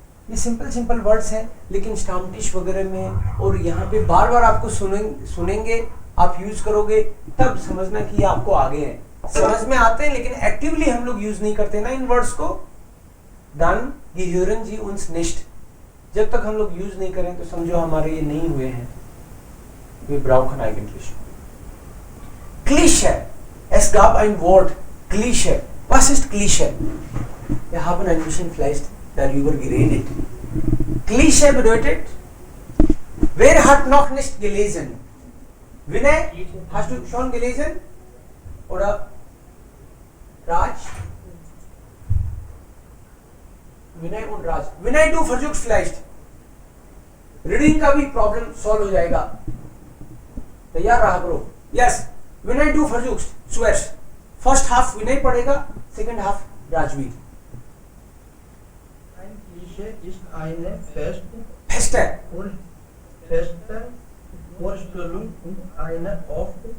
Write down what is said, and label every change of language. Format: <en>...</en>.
<hi>ये simple words हैं, लेकिन स्टाम्टिश वगैरह में और यहाँ पे बार बार आपको सुनेंगे, आप यूज करोगे तब समझना कि ये आपको आगे है. समझ में आते हैं लेकिन एक्टिवली हम लोग यूज नहीं करते ना इन वर्ड्स को.</hi> <de>Dann gehören sie uns nicht.</de> <hi>जब तक हम लोग यूज नहीं करें तो समझो हमारे ये नहीं हुए हैं.</hi> <de>Wir brauchen eigentlich. Klischee. Es gab ein Wort, Klischee. Was ist Klischee? Wir haben ein bisschen vielleicht darüber geredet. Klischee bedeutet, wer hat noch nicht gelesen? Vinay, hast du schon gelesen? Oder Raj? Vinay und Raj. Vinay, du versuchst vielleicht.</de> <hi>Reading का भी problem solve हो जाएगा. तैयार रहा करो. Yes. Vinay,</hi> <de>du versuchst. Zuerst.</de> <en>First half Vinay पढ़ेगा, second half Rajveer.</en> <de>Ein Klischee ist eine Feste. feste Vorstellung und eine oft</de>